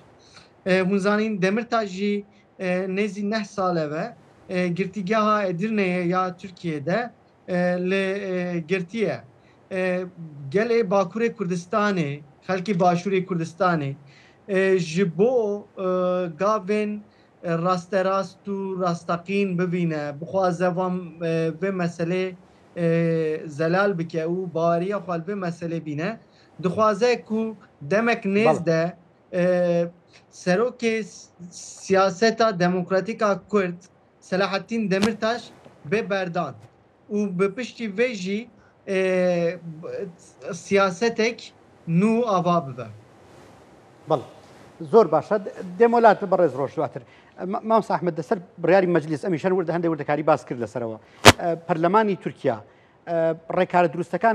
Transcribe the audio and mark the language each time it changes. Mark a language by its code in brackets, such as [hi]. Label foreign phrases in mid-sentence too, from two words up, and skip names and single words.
[ku] Hûn zanîn Demirtaş jî nêzî neh sal ve girtîgeha Edirne'ye ya Tirkiyey'de li girtiye gelê Bakurê Kurdistanê xelkê Başûrê Kurdistanê ji bo gavên rasterast û rastaqîn bibîne bixwaze van vê meselê zelal bike û baweriya xwe li vê meselê bîne dixwaze ku demek nêz de serokê siyaseta demokratîk a Kurd سەلاحەتین دەمرتاش بێ بەردان و بە پشتی vêjî سیاسەتێک نو ئاوا ببە. [ckb] بەڵ زۆر باشە دێمۆلات بەڕێز ڕۆژ دواتر مامۆستا ئەحمەد دەسەر بڕیاری مەجلیس ئەمیشەن وردە هەندێک وردەکاری باس کرد لەسەرەوە پەرلەمانی تورکیا ڕێکارە دروستەکان